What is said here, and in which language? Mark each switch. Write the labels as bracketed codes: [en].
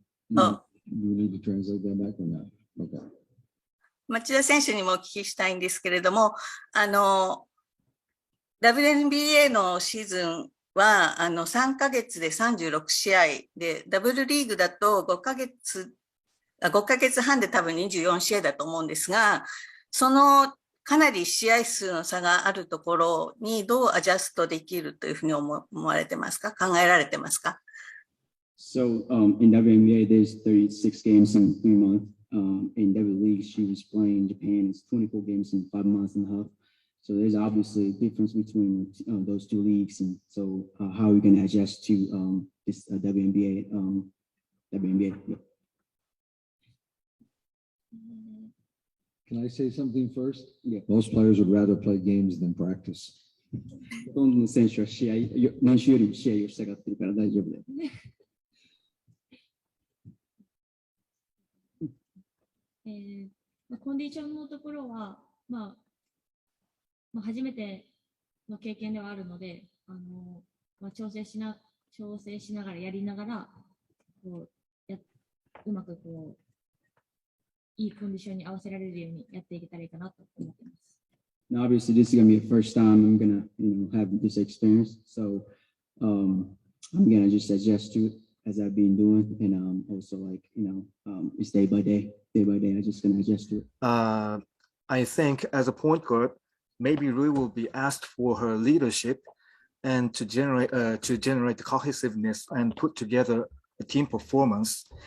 [en] You need to translate that back or not? Okay. [ja] 町田選手にもお聞きしたいんですけれども、WNBA のシーズンは3ヶ月で36試合で、ダブルリーグだと5ヶ月半で多分24試合だと思うんですが、そのかなり試合数の差があるところにどうアジャストできるというふうに思われてますか？考えられてますか？ [en] So in WNBA, there's 36 games in 3 months. In W League, she was playing in Japan. It's 24 games in 5 months and a half. So there's obviously a difference between those two leagues. And so how are we going to adjust to this WNBA? WNBA. Yeah. Can I say something first? Yeah. Most players would rather play games than practice. [ja] ほとんどの選手は練習より試合をしたがってるから大丈夫だよ。コンディションのところは、初めての経験ではあるので、調整しながらやりながらうまくいいコンディションに合わせられるようにやっていけたらいいかなと思っています。 [en] Now, obviously, this is going to be the first time I'm going to have this experience. So I'm going to just adjust to it as I've been doing, and also it's day by day. I'm just going to adjust to it. I think as a point guard, maybe Rui will be asked for her leadership and to generate cohesiveness and put together a team performance.